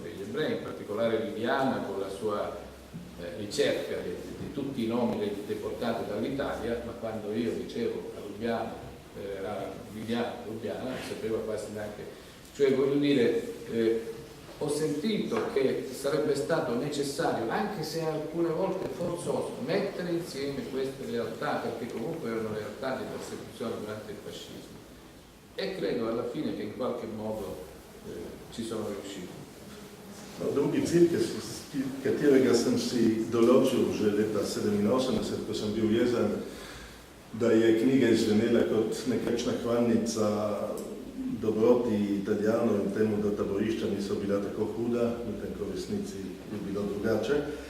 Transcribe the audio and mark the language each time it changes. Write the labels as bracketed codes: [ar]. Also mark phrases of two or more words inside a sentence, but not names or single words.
[it] degli ebrei, in particolare Liliana con la sua ricerca di tutti i nomi dei deportati dall'Italia, ma quando io dicevo a Lubiana, Lubiana, non sapeva quasi neanche, cioè voglio dire, ho sentito che sarebbe stato necessario, anche se alcune volte forzoso, mettere insieme queste realtà, perché comunque erano realtà di persecuzione durante il fascismo, e credo alla fine che in qualche modo ci sono riusciti. [sl] No, drugi cilj, katerega sem si določil že leta 1987, ko sem bil jezen, da je knjiga izvenela kot nekakšna hvalnica dobroti Italijanov in temu, da taborišča niso bila tako huda, medtem ko v resnici je bilo drugače.